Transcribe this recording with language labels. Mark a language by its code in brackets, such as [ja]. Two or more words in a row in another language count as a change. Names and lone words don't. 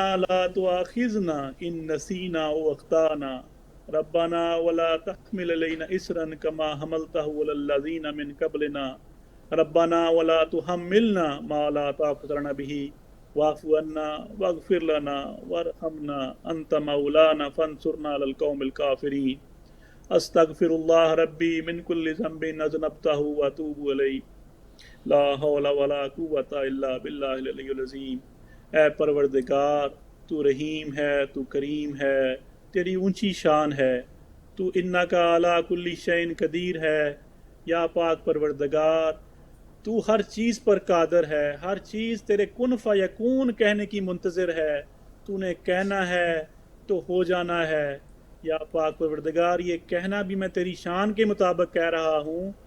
[ar] لا تؤاخذنا إن نسينا أو أخطأنا ربنا ولا تحمل علينا إصرا كما حملته على الذين من قبلنا ربنا ولا تحملنا ما لا طاقة لنا به واعف عنا واغفر لنا وارحمنا أنت مولانا فانصرنا على القوم الكافرين أستغفر الله ربي من كل ذنب أذنبته وأتوب إليه لا حول ولا قوة إلا بالله العلي العظيم. [ur] اے پروردگار، تو رحیم ہے، تو کریم ہے، تیری اونچی شان ہے، تو [ar] إنك على كل شيء قدير [ur] ہے. یا پاک پروردگار، تو ہر چیز پر قادر ہے، ہر چیز تیرے [ar] كن فيكون [ur] کہنے کی منتظر ہے. تو نے کہنا ہے تو ہو جانا ہے. یا پاک پروردگار، یہ کہنا بھی میں تیری شان کے مطابق کہہ رہا ہوں.